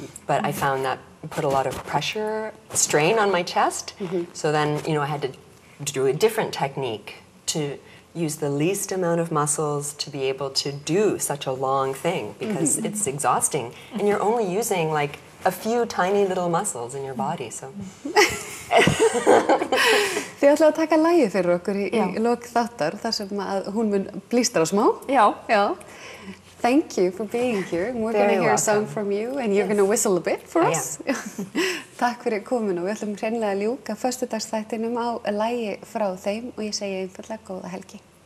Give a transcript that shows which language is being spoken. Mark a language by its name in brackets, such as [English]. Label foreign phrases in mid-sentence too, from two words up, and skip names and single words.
[English] But I found that put a lot of strain on my chest. Mm-hmm. So then, you know, I had to do a different technique to use the least amount of muscles to be able to do such a long thing, because it's exhausting. And you're only using like a few tiny little muscles in your body, so. [Icelandic] Þið ætlaðu að taka lagið fyrir okkur í lok þáttar, þar sem að hún mun blístra smá. Já. [English] Thank you for being here. We're going to hear a song from you, and you're going to whistle a bit for us. [Icelandic] Takk fyrir komin, og við ætlum hreinlega að ljúka föstudagsþættinum á lagi frá þeim, og ég segi einfaldlega góða helgi.